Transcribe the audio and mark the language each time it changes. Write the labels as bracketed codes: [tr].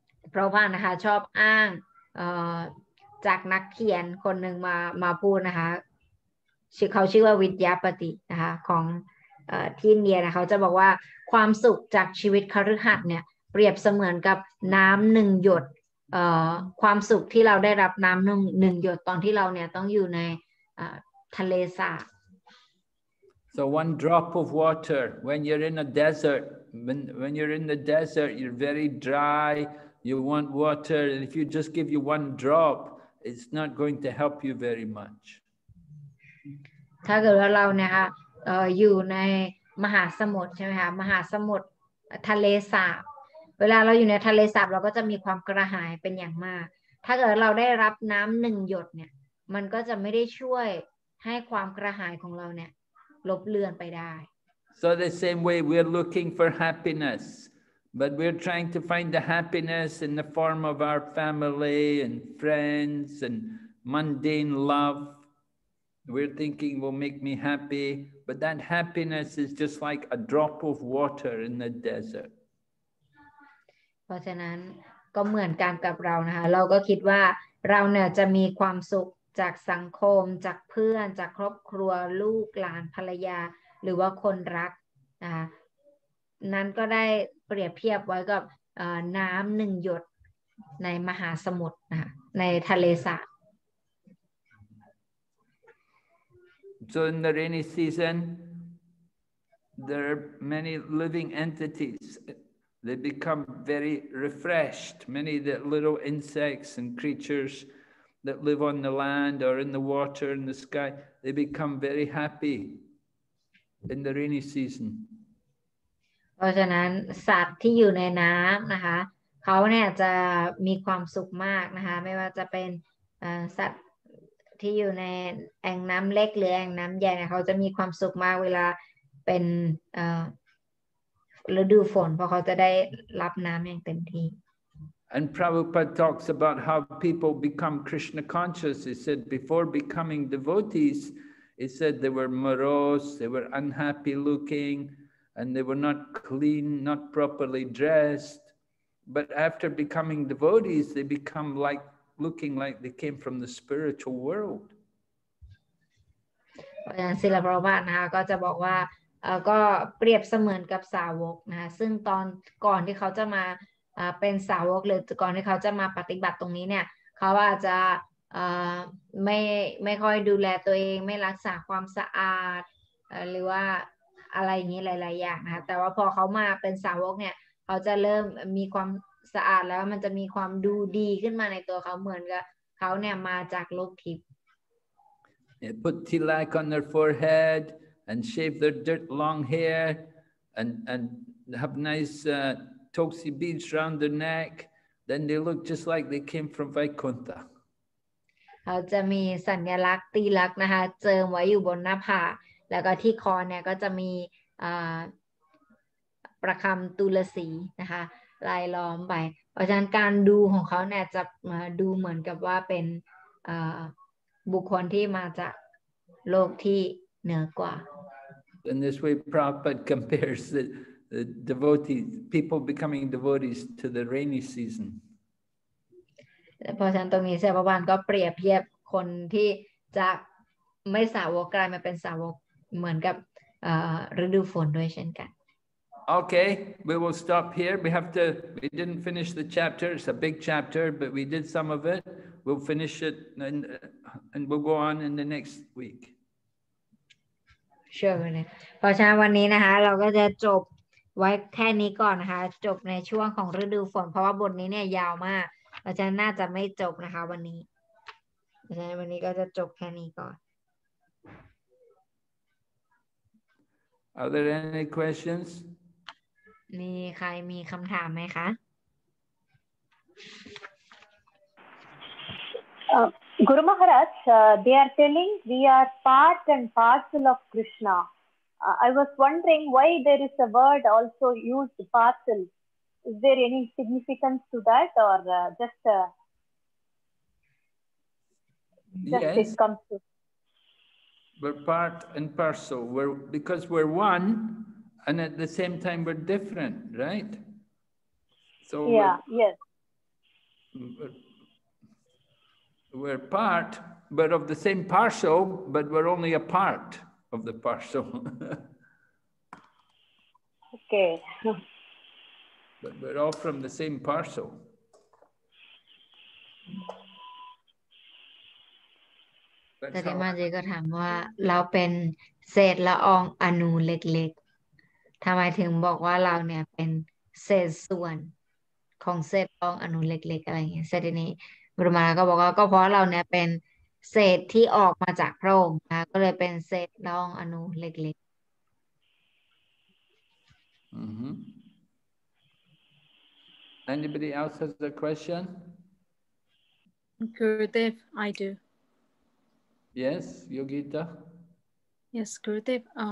[th] เพราะว่านะคะชอบอ้างจากนักเขียนคนหนึ่งมาพูดนะคะเขาชื่อว่าวิทยาปตินะคะของที่อินเดียนะเขาจะบอกว่าความสุขจากชีวิตคฤหัสถ์เนี่ยเปรียบเสมือนกับน้ำหนึ่งหยดความสุขที่เราได้รับน้ำหนึ่งหยดตอนที่เราเนี่ยต้องอยู่ในทะเลสาบ [en] So one drop of water when you're in a desert, when you're in the desert, you're very dry, you want water, and if you just give you one drop, it's not going to help you very much. [th] ถ้าเกิดว่าเราเนี่ยค่ะอยู่ในมหาสมุทรใช่ไหมคะมหาสมุทรทะเลสาบเวลาเราอยู่ในทะเลสาบเราก็จะมีความกระหายเป็นอย่างมากถ้าเกิดเราได้รับน้ำหนึ่งหยดเนี่ยมันก็จะไม่ได้ช่วยให้ความกระหายของเราเนี่ยลบเลือนไปได้ [en] So the same way we're looking for happiness, but we're trying to find the happiness in the form of our family and friends and mundane love. We're thinking will make me happy, but that happiness is just like a drop of water in the desert. [th] เพราะฉะนั้นก็เหมือนกันกับเรานะคะเราก็คิดว่าเราเนี่ยจะมีความสุขจากสังคมจากเพื่อนจากครอบครัวลูกหลานภรรยาหรือว่าคนรักนะคะนั้นก็ได้เปรียบเทียบไว้กับน้ำหนึ่งหยดในมหาสมุทรนะคะในทะเลสาบ [en] So in the rainy season, there are many living entities. they become very refreshed. Many the little insects and creatures that live on the land or in the water, in the sky, they become very happy in the rainy season. [th] เพราะฉะนั้นสัตว์ที่อยู่ในน้ำนะคะเขาเนี่ยจะมีความสุขมากนะคะไม่ว่าจะเป็นสัตว์ที่อยู่ในแอ่งน้ำเล็กหรือแอ่งน้ำใหญ่เนี่ยเขาจะมีความสุขมากเวลาเป็นฤดูฝนเพราะเขาจะได้รับน้ำอย่างเต็มที่ [en] And Prabhupada talks about how people become Krishna conscious. He said before becoming devotees, he said they were morose, they were unhappy looking, and they were not clean, not properly dressed. But after becoming devotees, they become like looking like they came from the spiritual world. [th] เพราะฉะนั้นศิลปะนะคะก็จะบอกว่าก็เปรียบเสมือนกับสาวกนะคะซึ่งตอนก่อนที่เขาจะมาเป็นสาวกหรือก่อนที่เขาจะมาปฏิบัติตรงนี้เนี่ยเขาอาจจะไม่ค่อยดูแลตัวเองไม่รักษาความสะอาดหรือว่าอะไรอย่างนี้หลายๆอย่างนะคะแต่ว่าพอเขามาเป็นสาวกเนี่ยเขาจะเริ่มมีความสะอาดแล้วมันจะมีความดูดีขึ้นมาในตัวเขาเหมือนกับเขาเนี่ยมาจากโลกทิพย์ [en] Put tilak on their forehead and shave their long hair and have nice tulsi beads around their neck. Then they look just like they came from Vaikuntha. [th] เขาจะมีสัญลักษณ์ตีลักษณ์นะคะเจิมไว้อยู่บนหน้าผากแล้วก็ที่คอเนี่ยก็จะมีประคำตุลสีนะคะลายล้อมไปเพราะฉะนั้นการดูของเขาเนี่ยจะดูเหมือนกับว่าเป็นบุคคลที่มาจากโลกที่เหนือกว่า [en] In this way, Prabhupada compares the devotees, people becoming devotees to the rainy season. [th] เพราะฉะนั้นตรงนี้เสพบาลก็เปรียบเทียบคนที่จะไม่สาวกกลายมาเป็นสาวกเหมือนกับฤดูฝนด้วยเช่นกัน [en] Okay, we will stop here. We didn't finish the chapter. It's a big chapter, but we did some of it. We'll finish it and we'll go on in the next week. Sure [th] เลยเพราะฉะนั้นวันนี้นะคะเราก็จะจบไว้แค่นี้ก่อนนะคะจบในช่วงของฤดูฝนเพราะว่าบทนี้เนี่ยยาวมากเพราะฉะนั้นน่าจะไม่จบนะคะวันนี้เพราะฉะนั้นวันนี้ก็จะจบแค่นี้ก่อน [en] Are there any questions? [th] มีใครมีคำถามไหมคะ [en] Guru Maharaj, they are telling we are part and parcel of Krishna. I was wondering why there is a word also used, parcel. Is there any significance to that or just yes. It comes to? We're part and parcel. Because we're one and at the same time we're different, right? So yeah, yes. We're part, but of the same parcel, but we're only a part of the parcel. Okay. But we're all from the same parcel. [th] แต่ที่มาเจก็ถามว่าเราเป็นเศษละอองอนูเล็กๆทำไมถึงบอกว่าเราเนี่ยเป็นเศษส่วนของเศษละอองอนูเล็กๆอะไรอย่างเงี้ยเสร็จทีนี้บรมาก็บอกว่าก็เพราะเราเนี่ยเป็นเศษที่ออกมาจากพระองค์นะก็เลยเป็นเศษละอองอนูเล็ก [en] ๆ Anybody else has a question? Gurudev, I do. Yes, Yogita. Yes, Gurudev.